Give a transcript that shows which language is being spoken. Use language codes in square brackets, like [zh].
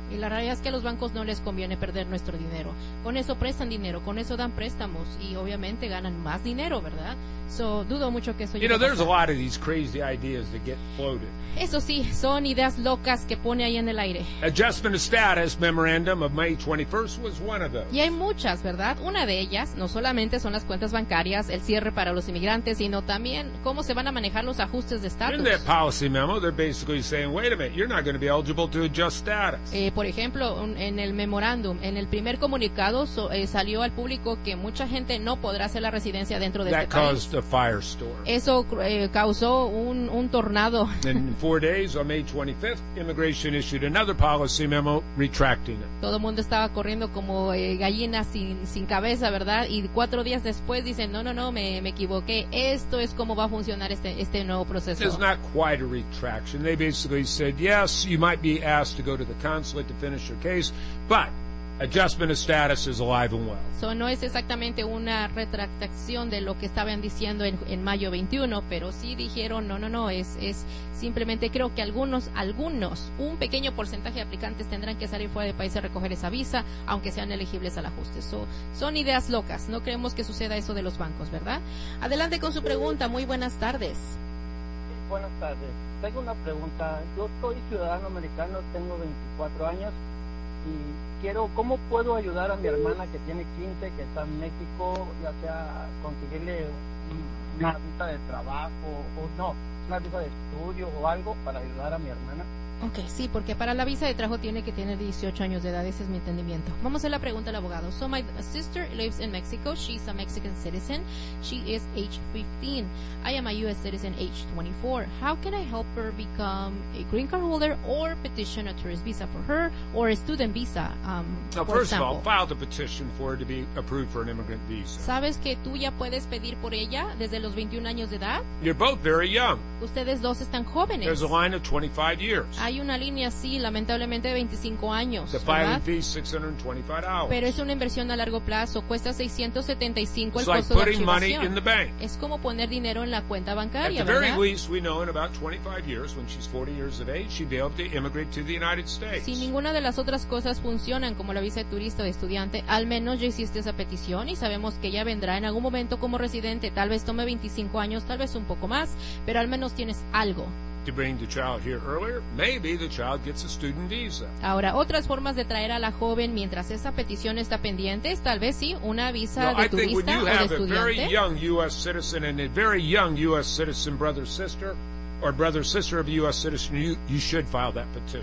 [es] Y la realidad es que a los bancos no les conviene perder nuestro dinero. Con eso prestan dinero, con eso dan préstamos y obviamente ganan más dinero, ¿verdad? So, dudo mucho que eso llegue. [en] You know, there's a lot of these crazy ideas that get floated. [es] Eso sí, son ideas locas que pone ahí en el aire. [en] Adjustment of status memorandum of May 21st was one of those. [es] Y hay muchas, ¿verdad? Una de ellas no solamente son las cuentas bancarias, el cierre para los inmigrantes, sino también cómo se van a manejar los ajustes de estatus. [en] In that policy memo, they're basically saying, wait a minute, you're not going to be eligible to adjust status. [es] Por ejemplo, en el memorándum, en el primer comunicado salió al público que mucha gente no podrá hacer la residencia dentro de [en] that [es] este país. [en] A firestorm. [es] Eso causó un tornado. [en] In 4 days, on May 25th, immigration issued another policy memo retracting it. [es] Todo el mundo estaba corriendo como gallinas sin cabeza, ¿verdad? Y 4 días después dicen, no, me equivoqué. Esto es cómo va a funcionar este nuevo proceso. [en] It's not quite a retraction. They basically said, yes, you might be asked to go to the consulate to finish your case, but adjustment of status is alive and well. [es] So no es exactamente una retractación de lo que estaban diciendo en mayo 21, pero sí dijeron no, es simplemente creo que algunos, un pequeño porcentaje de aplicantes tendrán que salir fuera del país a recoger esa visa, aunque sean elegibles al ajuste. So, son ideas locas. No creemos que suceda eso de los bancos, ¿verdad? Adelante con su pregunta. Muy buenas tardes. Buenas tardes. Tengo una pregunta. Yo soy ciudadano americano, tengo 24 años y ¿cómo puedo ayudar a mi hermana que tiene 15, que está en México, ya sea conseguirle una visa de trabajo o no, una visa de estudio o algo para ayudar a mi hermana? Okay, sí, porque para la visa de trabajo tiene que tener 18 años de edad, ese es mi entendimiento. Vamos a hacer la pregunta al abogado. [en] So my sister lives in Mexico, she's a Mexican citizen, she is age 15. I am a U.S. citizen, age 24. How can I help her become a green card holder or petition a tourist visa for her or a student visa, Now, first of all, file the petition for her to be approved for an immigrant visa. [es] ¿Sabes que tú ya puedes pedir por ella desde los 21 años de edad? [en] You're both very young. [es] Ustedes dos están jóvenes. [en] There's a line of 25 years. [es] Hay una línea, sí, lamentablemente de 25 años. [en] The filing fee is 625 hours. [es] Pero es una inversión a largo plazo. Cuesta 675 el costo de archivación. [en] Like putting money in the bank. [es] Es como poner dinero en la cuenta bancaria, ¿verdad? [en] At the very least, we know in about 25 years, when she's 40 years of age, she'd be able to immigrate to the United States. [es] Si ninguna de las otras cosas funcionan, como la visa de turista o de estudiante, al menos ya hiciste esa petición y sabemos que ella vendrá en algún momento como residente. Tal vez tome 25 años, tal vez un poco más, pero al menos tienes algo. [en] To bring the child here earlier, maybe the child gets a student visa. [es] Ahora, otras formas de traer a la joven mientras esa petición está pendiente, es tal vez sí una visa de turista o de estudiante. [en] No, I think when you have a very young U.S. citizen and a very young U.S. citizen brother, sister, or brother, sister of a U.S. citizen, you should file that petition.